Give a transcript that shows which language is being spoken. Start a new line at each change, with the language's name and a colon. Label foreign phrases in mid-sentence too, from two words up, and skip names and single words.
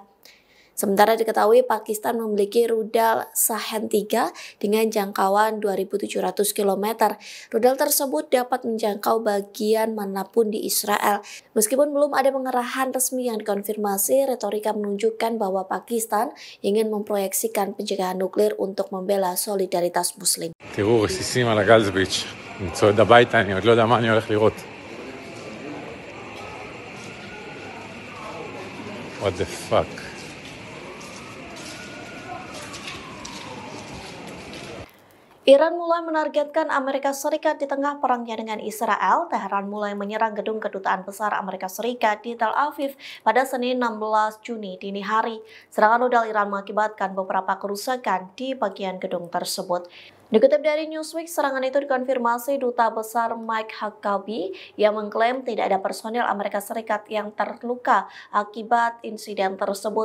Indonesian: Sementara diketahui Pakistan memiliki rudal Shahed-3 dengan jangkauan 2.700 km. Rudal tersebut dapat menjangkau bagian manapun di Israel. Meskipun belum ada pengerahan resmi yang dikonfirmasi, retorika menunjukkan bahwa Pakistan ingin memproyeksikan pencegahan nuklir untuk membela solidaritas Muslim.
Hebrew: תראו רסיסים על הגלזביץ', אני צועד הביתה, אני עוד לא יודע מה אני הולך לראות.
English: What the fuck?
Indonesian: Iran mulai menargetkan Amerika Serikat di tengah perangnya dengan Israel. Teheran mulai menyerang gedung kedutaan besar Amerika Serikat di Tel Aviv pada Senin 16 Juni dini hari. Serangan rudal Iran mengakibatkan beberapa kerusakan di bagian gedung tersebut. Dikutip dari Newsweek, serangan itu dikonfirmasi Duta Besar Mike Huckabee yang mengklaim tidak ada personil Amerika Serikat yang terluka akibat insiden tersebut.